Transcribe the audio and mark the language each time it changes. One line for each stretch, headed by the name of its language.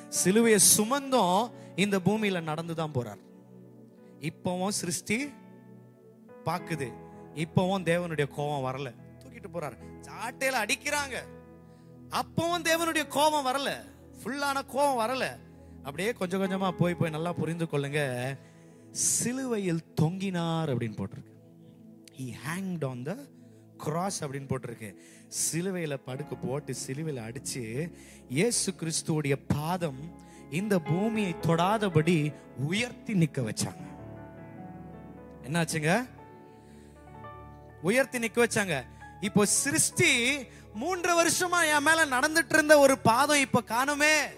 Tamil: சிலுவையை சுமந்தும் இந்த பூமியில நடந்துதான் போறார். இப்பவும் சிருஷ்டி பாக்குது. இப்பவும் தேவனுடைய கோபம் வரல, தூக்கிட்டு போறாரு. சாட்டையில அடிக்கிறாங்க, அப்பவும் தேவனுடைய கோபம் வரல, ஃபுல்லான கோபம் வரல. அப்படியே கொஞ்சம் கொஞ்சமா போய் நல்லா புரிந்து கொள்ளுங்க. சிலுவையில் தொங்கினார் அப்படின்னு போட்டிருக்கு.
English: He hanged on the cross
Tamil: அப்படின்னு போட்டிருக்கு. சிலுவையில படுக்க போட்டு சிலுவையில அடிச்சு இயேசு கிறிஸ்துவோடைய பாதம் இந்த பூமியை தொடாதபடி உயர்த்தி நிக்க வச்சாங்க. என்னாச்சுங்க? உயர்த்தி நிக்க வச்சாங்க. இப்போ சிருஷ்டி 3 வருஷமா என் மேல நடந்துட்டு இருந்த ஒரு பாதம் இப்ப காணுமே.